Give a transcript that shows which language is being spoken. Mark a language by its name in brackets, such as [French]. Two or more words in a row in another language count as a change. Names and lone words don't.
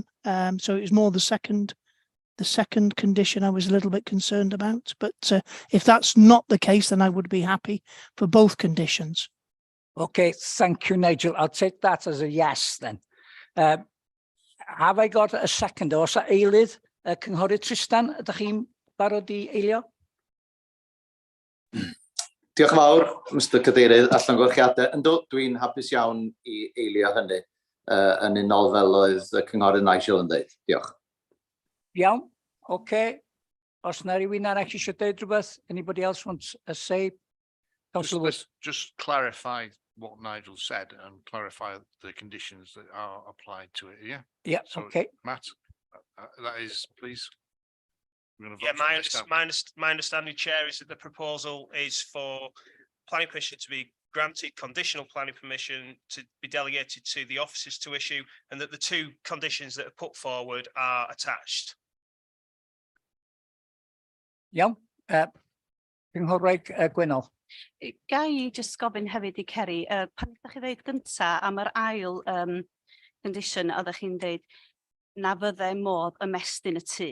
[English] So it was more the second condition I was a little bit concerned about. But if that's not the case, then I would be happy for both conditions. Okay, thank you, Nigel. I'll take that as a yes then. Have I got a second? [Welsh] Oes a eilydd, Cynghorydd Tristan, ydych chi'n barod I eilio? Diolch yn fawr, Mr Cadeirydd, a llongyfarchiadau. Yndw, dwi'n hapus iawn I eilio hynny yn unol fel oedd y Cynghorydd Nigel yn dweud. Diolch. Iawn, okay. Os na rywun arall eisiau dweud rhywbeth, [English] anybody else wants a say? Just clarify what Nigel said and clarify the conditions that are applied to it. Yeah. Yeah. So, okay. Matt, that is, please. Yeah, my understanding, Chair, is that the proposal is for planning permission to be granted, conditional planning permission to be delegated to the officers to issue, and that the two conditions that are put forward are attached. [Welsh] Iawn. Cynghorwyd Gwynol. Ga I just gofyn hefyd I Kerry, pan ydych chi dweud gynta am yr ail condition, oeddech chi'n dweud na fydde modd ymestyn y tŷ.